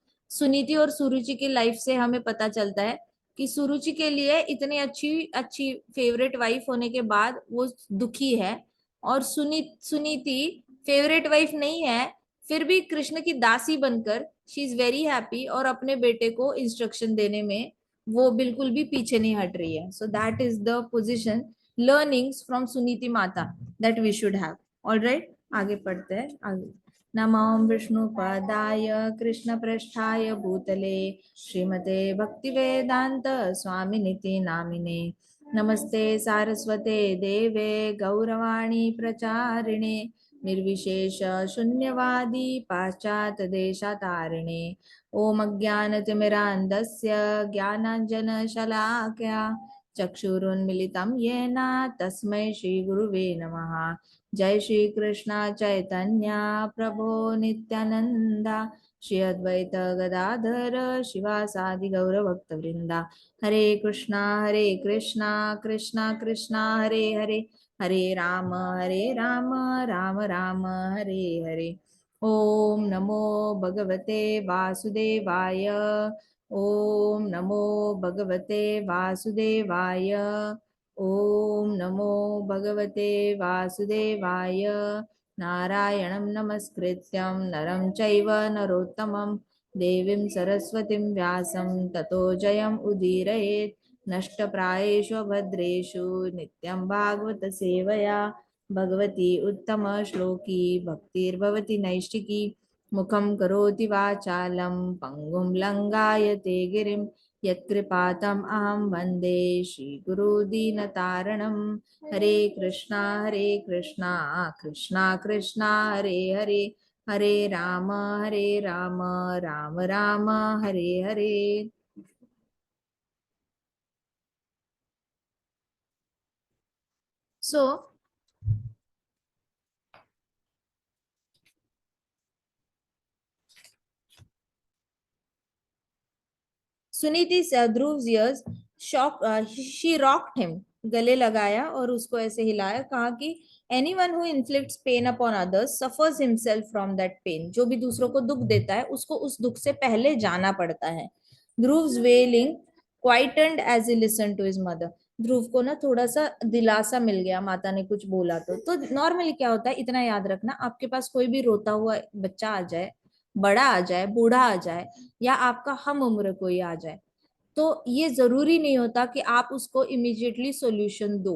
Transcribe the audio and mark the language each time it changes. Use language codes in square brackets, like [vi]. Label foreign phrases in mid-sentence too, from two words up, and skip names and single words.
[hi] सुनीति और सुरुचि की लाइफ से हमें पता चलता है कि सुरुचि के लिए इतनी अच्छी अच्छी [en] favourite wife [hi] होने के बाद वो दुखी है, और सुनीति [en] favourite wife [hi] नहीं है, फिर भी कृष्ण की दासी बनकर [en] she is very happy, [hi] और अपने बेटे को इंस्ट्रक्शन देने में वो बिल्कुल भी पीछे नहीं हट रही है। [en] So that is the position, learnings from Suniti Mata that we should have. ऑलराइट, [hi] आगे पढ़ते हैं आगे। [sa] नमो विष्णुपदाय कृष्णप्रेष्ठाय भूतले श्रीमते भक्तिवेदांत स्वामिनिति नामिने। नमस्ते सारस्वते देवे गौरवाणी प्रचारिणे निर्विशेष शून्यवादी पाश्चात देशातारिणे। ओम अज्ञानतिमिरान्धस्य ज्ञानाञ्जनशलाकया चक्षुरुन्मिलितं येन तस्मै श्रीगुरुवे नमः। जय श्री कृष्ण चैतन्य प्रभो नित्यानंदा श्री अद्वैत गदाधर शिवासादि गौरभक्तवृंदा। हरे कृष्णा कृष्णा कृष्णा हरे हरे, हरे राम राम राम हरे हरे। ओम नमो भगवते वासुदेवाय, ओम नमो भगवते वासुदेवाय, ओम नमो भगवते वासुदेवाय। नारायणं नमस्कृत्यं नरं चैव नरोत्तमं देवीं सरस्वतीं व्यासं ततो जयम् उदीरयेत्। नष्टप्रायेषु भद्रेषु नित्यं भागवत सेवया भगवती उत्तम श्लोकी भक्तिर्भवति नैष्टिकी। मुखं करोति वाचालं पंगुं लंगायते गिरिं यत्कृपातम् अहं वन्दे श्रीगुरुदीनतारणं। हरे कृष्णा कृष्णा कृष्णा हरे हरे, हरे राम राम राम हरे हरे। [en] So Suniti Dhruv ears shock, she rocked him, [hi] गले लगाया और उसको ऐसे हिलाया, कहा कि [en] anyone who inflicts pain upon others suffers himself from that pain. [hi] जो भी दूसरों को दुख देता है उसको उस दुख से पहले जाना पड़ता है। [en] Dhruv's wailing quietened as he listen to his mother. [hi] ध्रुव को ना थोड़ा सा दिलासा मिल गया, माता ने कुछ बोला तो नॉर्मली क्या होता है, इतना याद रखना, आपके पास कोई भी रोता हुआ बच्चा आ जाए, बड़ा आ जाए, बूढ़ा आ जाए, या आपका हम उम्र कोई आ जाए, तो ये जरूरी नहीं होता कि आप उसको [en] immediately solution [hi] दो।